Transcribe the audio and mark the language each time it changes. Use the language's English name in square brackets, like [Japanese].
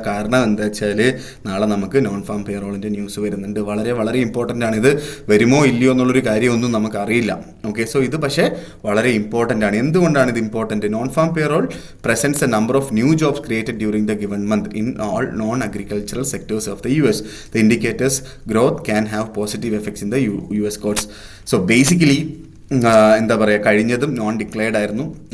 [Malayalam] കാരണം എന്താ വെച്ചാൽ നാളെ നമുക്ക് നോൺ ഫാം പേറോളിൻ്റെ ന്യൂസ് വരുന്നുണ്ട്. വളരെ വളരെ ഇമ്പോർട്ടൻ്റ് ആണ്. ഇത് വരുമോ ഇല്ലയോ എന്നുള്ളൊരു കാര്യമൊന്നും നമുക്കറിയില്ല. ഓക്കെ, സോ ഇത് പക്ഷേ വളരെ ഇമ്പോർട്ടൻ്റ് ആണ്. എന്തുകൊണ്ടാണ് ഇത് important? [English] Non farm payroll presents a number of new jobs created during the given month in all non agricultural sectors of the US. The indicators growth can have positive effects in the US courts. [Malayalam] So basically എന്താ പറയുക, കഴിഞ്ഞതും non declared ആയിരുന്നു.